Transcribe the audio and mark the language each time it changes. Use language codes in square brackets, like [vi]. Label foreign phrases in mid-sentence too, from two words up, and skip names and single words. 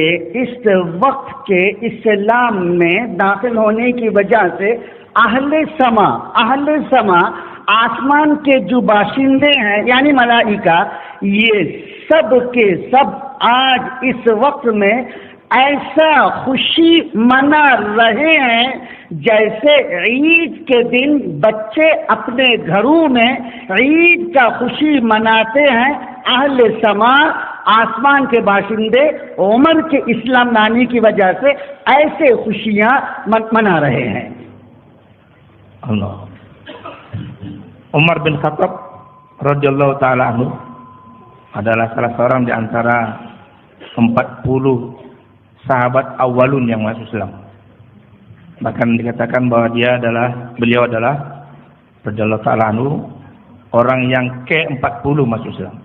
[ur] اس وقت کے اسلام میں داخل ہونے کی وجہ سے اہل سما آسمان کے جو باشندے ہیں یعنی ملائکہ، یہ سب کے سب آج اس وقت میں ایسا خوشی منا رہے ہیں جیسے عید کے دن بچے اپنے گھروں میں عید کا خوشی مناتے ہیں. اہل سما آسمان کے باشندے عمر کے اسلام لانے کی وجہ سے ایسے خوشیاں منا رہے ہیں. Allah. [id] Umar bin Khattab [ar] رضي الله تعالى عنه [id] adalah salah seorang di antara 40 sahabat awalun yang masuk Islam. Bahkan dikatakan bahwa beliau adalah [ar] رضي الله تعالى عنه [id] orang yang ke-40 masuk Islam.